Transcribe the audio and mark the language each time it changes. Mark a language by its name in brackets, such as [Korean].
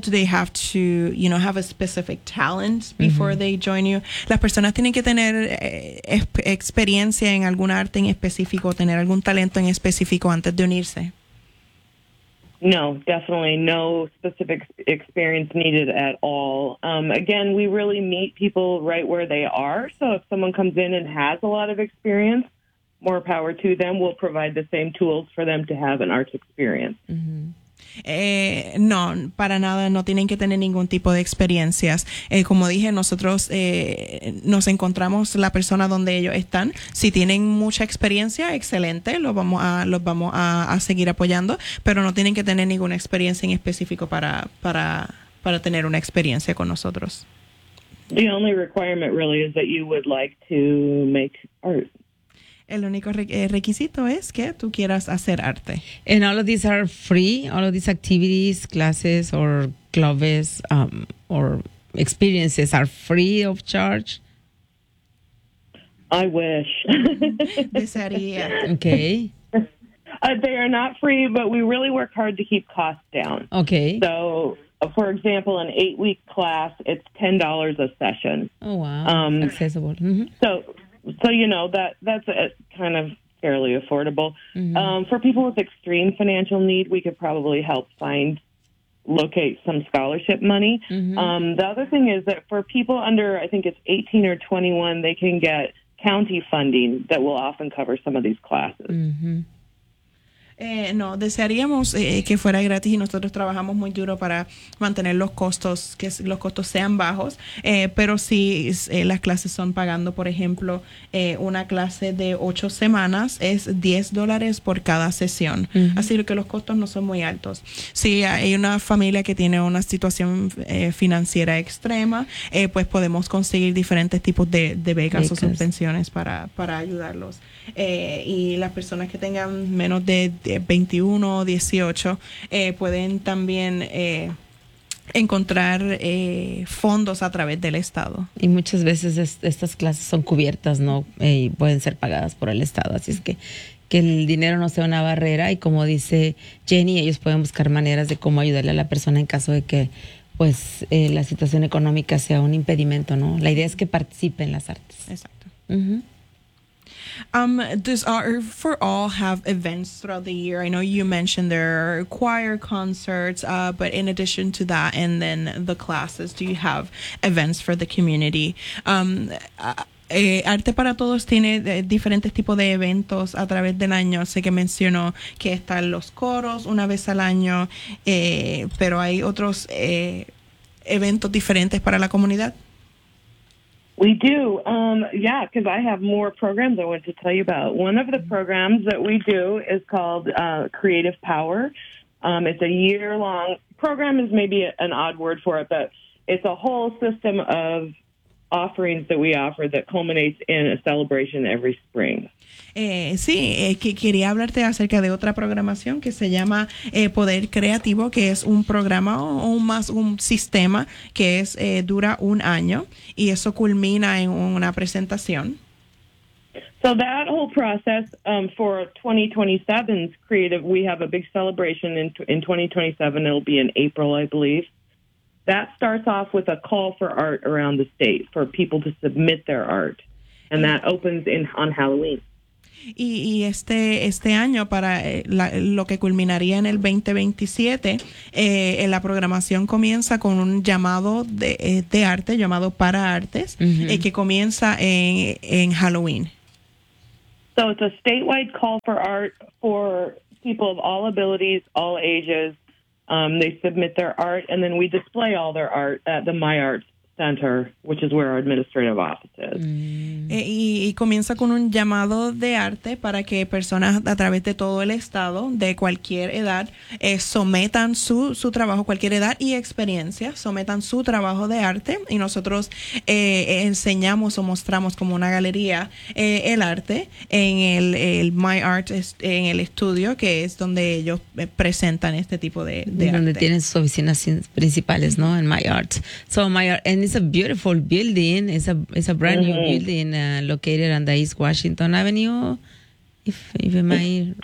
[English] Do they have to, you know, have a specific talent before uh-huh. they join you? [Spanish] ¿Las personas tienen que tener experiencia en algún arte en específico, tener algún talento en específico antes de unirse? [English] No, definitely no specific experience needed at all. Again, we really meet people right where they are. So if someone comes in and has a lot of experience, more power to them. We'll provide the same tools for them to have an arts experience. Mm-hmm. [Spanish] No, para nada, no tienen que tener ningún tipo de experiencias. Como dije, nosotros nos encontramos la persona donde ellos están. Si tienen mucha experiencia, excelente, los vamos a seguir apoyando, pero no tienen que tener ninguna experiencia en específico para tener una experiencia con nosotros. [English] The only requirement really is that you would like to make art. [Spanish] El único requisito es que tú quieras hacer arte. [English] And all of these are free, all of these activities, classes or clubes or experiences are free of charge. I wish. [Spanish] Desearía. [English] Okay. They are not free, but we really work hard to keep costs down. Okay. So, for example, an 8-week class, it's $10 a session. Oh, wow. Accessible. Mm-hmm. So, you know, that's kind of fairly affordable. Mm-hmm. For people with extreme financial need, we could probably help locate some scholarship money. Mm-hmm. The other thing is that for people under, I think it's 18 or 21, they can get county funding that will often cover some of these classes. Mm-hmm. [Spanish] No, desearíamos que fuera gratis y nosotros trabajamos muy duro para mantener los costos sean bajos, pero si las clases son pagando, por ejemplo, una clase de 8 semanas es $10 por cada sesión, uh-huh. Así que los costos no son muy altos. Si hay una familia que tiene una situación financiera extrema, pues podemos conseguir diferentes tipos de becas o subvenciones para ayudarlos. Y las personas que tengan menos de 21 o 18 pueden también encontrar fondos a través del estado. Y muchas veces estas clases son cubiertas, ¿no? Y pueden ser pagadas por el estado. Así es que el dinero no sea una barrera. Y como dice Jenny, ellos pueden buscar maneras de cómo ayudarle a la persona en caso de que pues la situación económica sea un impedimento, ¿no? La idea es que participe en las artes. Exacto. Uh-huh. [English] Does Art for All have events throughout the year? I know you mentioned there are choir concerts, but in addition to that, and then the classes, do you have events for the community? [Spanish] Arte para Todos tiene diferentes tipos de eventos a través del año. Sé que mencionó que están los coros una vez al año, pero hay otros eventos diferentes para la comunidad. [English] We do. Yeah, because I have more programs I want to tell you about. One of the programs that we do is called Creative Power. It's a year-long program is maybe an odd word for it, but it's a whole system of offerings that we offer that culminates in a celebration every spring. [Spanish] Sí, que quería hablarte acerca de otra programación que se llama Poder Creativo, que es un programa o más un sistema que es dura un año y eso culmina en una presentación. [English] So that whole process for 2027's creative, we have a big celebration in 2027. It'll be in April, I believe. That starts off with a call for art around the state for people to submit their art, and that opens on Halloween. [Spanish] Y este año, para lo que culminaría en el 2027, la programación comienza con un llamado de arte, llamado Para Artes, uh-huh. Que comienza en Halloween. [English] So it's a statewide call for art for people of all abilities, all ages. They submit their art, and then we display all their art at the My Arts Center, which is where our administrative office is. [Spanish] Y comienza con un llamado de arte para que personas a través de todo el estado, de cualquier edad, sometan su trabajo, cualquier edad y experiencia, sometan su trabajo de arte, y nosotros enseñamos o mostramos como una galería el arte en el My Art, en el estudio, que es donde ellos presentan este tipo de arte. Donde tienen sus oficinas principales, ¿no? En My Art. [English] So, My Art, and it's a beautiful building. It's a brand mm-hmm. new building. Located on the East Washington Avenue, if I might.